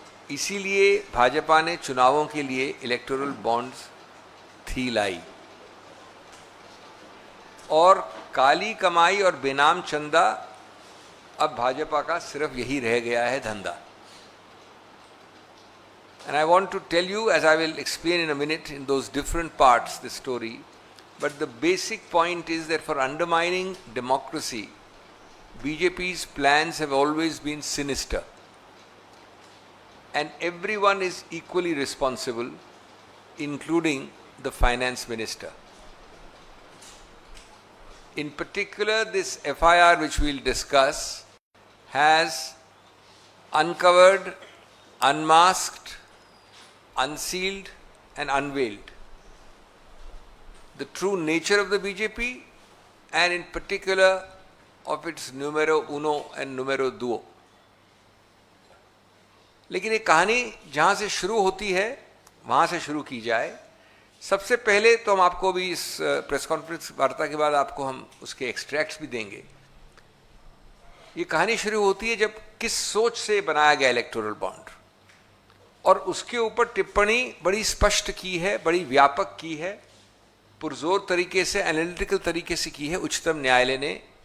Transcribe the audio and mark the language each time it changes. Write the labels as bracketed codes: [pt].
[hi] इसीलिए भाजपा ने चुनावों के लिए इलेक्टोरल बॉन्ड्स थी लाई, और काली कमाई और बेनाम चंदा अब भाजपा का सिर्फ यही रह गया है धंधा। [en] And I want to tell you, as I will explain in a minute in those different parts, the story, but the basic point is that for undermining democracy, BJP's plans have always been sinister. And everyone is equally responsible, including the finance minister. In particular, this FIR which we'll discuss has uncovered, unmasked, unsealed and unveiled the true nature of the BJP, and in particular of its numero uno and numero duo. [hi] लेकिन एक कहानी जहाँ से शुरू होती है वहाँ से शुरू की जाए। सबसे पहले तो हम आपको भी इस प्रेस कॉन्फ्रेंस वार्ता के बाद आपको हम उसके एक्सट्रैक्ट्स भी देंगे। ये कहानी शुरू होती है जब किस सोच से बनाया गया इलेक्टोरल बॉन्ड, और उसके ऊपर टिप्पणी बड़ी स्पष्ट की है, बड़ी व्यापक की है, पुरजोर तरीके से, एनालिटिकल तरीके से की है उच्चतम न्यायालय ने।